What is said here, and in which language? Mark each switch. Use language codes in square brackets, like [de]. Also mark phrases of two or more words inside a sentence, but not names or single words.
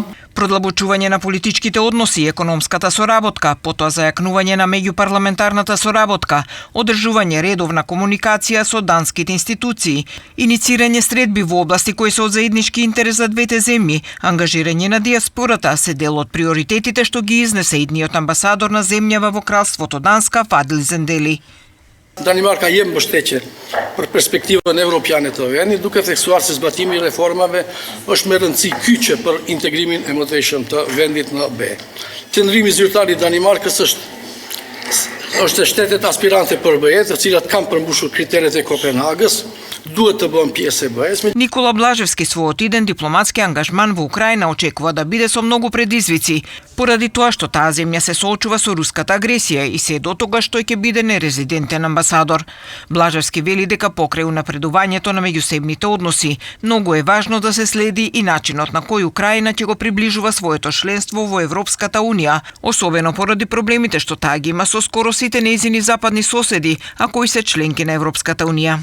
[mk] Продлабочување на политичките односи и економската соработка, потоа зајакнување на меѓупарламентарната соработка, одржување редовна комуникација со данските институции, иницирање средби во области кои се од заеднички интерес за двете земји, ангажирање на диаспората се дел од приоритетите што ги изнесе идниот амбасадор на земјава во Кралството Данска Фадил Зендели. [sq] Danimarka jem mbështetje për perspektivën evropiane të vendit, duke theksuar se zbatimi i reformave është me rëndësi kyçe për integrimin e mëtejshëm të vendit në BE. Qëndrimi zyrtar i Danimarkës është e shtetet aspirante për BE, të cilat kanë përmbushur kriteret e Kopenhagës, duhet të bëhen pjesë e BE-s. [mk] Никола Блажевски својот иден дипломатски ангажман во Украина очекува да биде со многу предизвици, поради тоа што таа земја се соочува со руската агресија и се до тогаш тој ќе биде нерезидентен амбасадор. Блажевски вели дека покрај унапредувањето на меѓусебните односи, многу е важно да се следи и начинот на кој Украина ќе го приближува своето членство во Европската унија, особено поради проблемите што таа ги има со скоро сите нејзини западни соседи, а кои се членки на Европската унија.